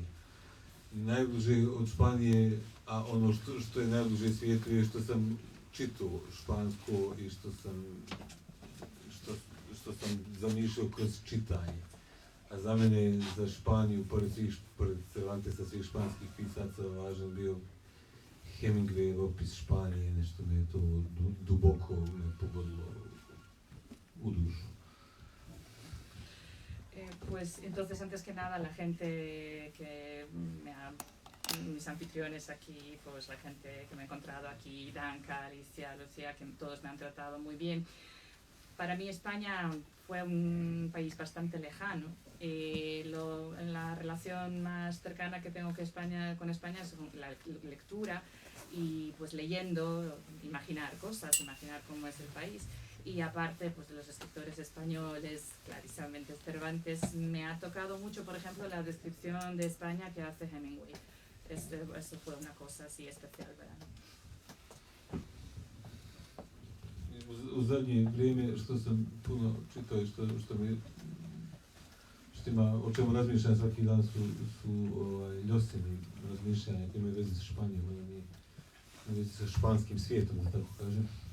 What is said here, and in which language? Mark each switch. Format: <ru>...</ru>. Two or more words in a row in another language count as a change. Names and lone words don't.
<bs>Najbliže od Španije, a ono što je najbliže svijetu je što sam čitao špansko i što sam zamišljao kroz čitanje. A za mene, za Španiju, pored Cervantesa, svih španskih pisaca, važan bio Hemingway opis Španije, nešto me je to duboko me pogodilo u dušu.</bs> <es>Pues entonces, antes que nada, la gente que mis anfitriones aquí, pues la gente que me he encontrado aquí, Danka, Alicia, Lucía, que todos me han tratado muy bien. Para mí España fue un país bastante lejano. La relación más cercana que tengo con España es la lectura y pues leyendo, imaginar cosas, imaginar cómo es el país. Y aparte pues de los escritores españoles, clarísimamente Cervantes, me ha tocado mucho, por ejemplo, la descripción de España que hace Hemingway. Eso fue una cosa así especial para mí.</es> <bs>U zadnje vrijeme što sam puno čitao i što ima, o čemu razmišljam svaki dan su Ljosini razmišljanja koje imaju veze sa Španijom, veze sa španskim svijetom, da tako kažem,</bs>